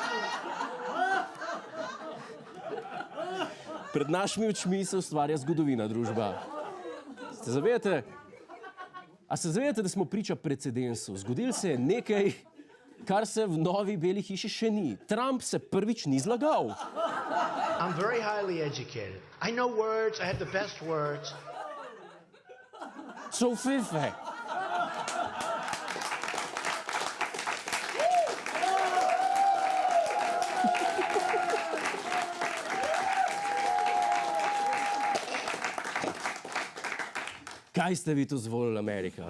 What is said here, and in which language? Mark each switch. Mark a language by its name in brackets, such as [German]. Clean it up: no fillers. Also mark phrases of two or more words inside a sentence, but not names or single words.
[Slovenian] Pred našimi očmi se ustvarja zgodovina, družba. Se zavedate, da smo priča precedensu? Zgodilo se je nekaj, kar se v novi beli hiši še ni. Trump se prvič ni zlagal. [English] I'm very highly educated. I know words, I have the best words. Covfefe. [Slovenian] Kaj ste vi to zvolili, Amerika?